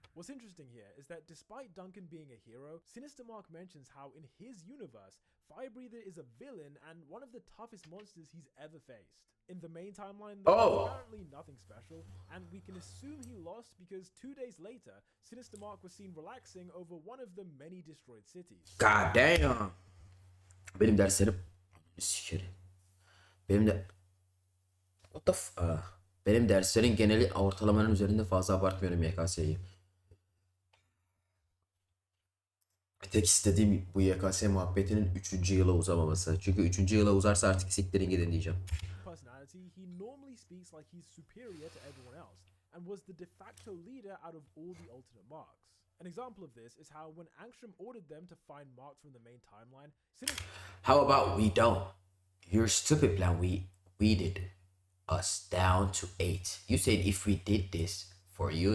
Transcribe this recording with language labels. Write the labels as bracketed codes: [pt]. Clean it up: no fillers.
[en] What's interesting here is that despite Duncan being a hero, Sinister Mark mentions how in his universe, Fire Breather is a villain and one of the toughest monsters he's ever faced. In the main timeline, there's apparently nothing special, and we can assume he lost because 2 days later, Sinister Mark was seen relaxing over one of the many destroyed cities. God damn. [tr] Benim derslerim sikerim. Benim de [en] What the [tr] benim derslerin geneli ortalamanın üzerinde, fazla abartmıyorum YKS'yi. Bir tek istediğim bu YKS muhabbetinin 3. yıla uzamaması. Çünkü 3. yıla uzarsa artık siktirin gidin diyeceğim. [en] Personality, he normally speaks like he's superior to everyone else, and was the de facto leader out of all the alternate marks. An example of this is how when Angstrom ordered them to find Mark from the main timeline, How about we don't? Your stupid plan, we weeded us down to 8. You said if we did this for you.